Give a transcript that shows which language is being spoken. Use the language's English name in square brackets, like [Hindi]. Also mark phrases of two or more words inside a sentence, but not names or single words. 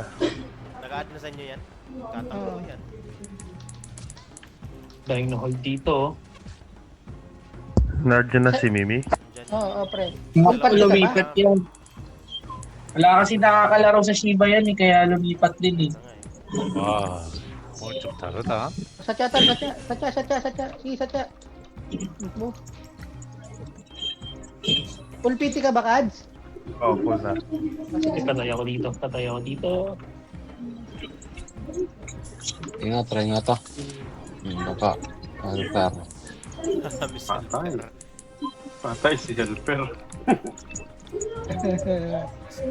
[Filipino] Nag-add na sa inyo yan. Tatakbo yan. Dahil na-hold dito. Nandyan na si Mimi. Diyan. Oo, pre. Lumipat ka ba? Lumipat yan. Wala kasi nakakalaro sa Shiba yan eh, kaya lumipat din eh. Nga eh. [Korean] 와. 오늘 좀 다르다. [Filipino] Satya. Sige, Satya. Move. Full PT ka ba, Kads? Oh, full na. Ay, patay ako dito. Try nga to. Baka. Helper. Miss Patay. Helper. Patay si Helper.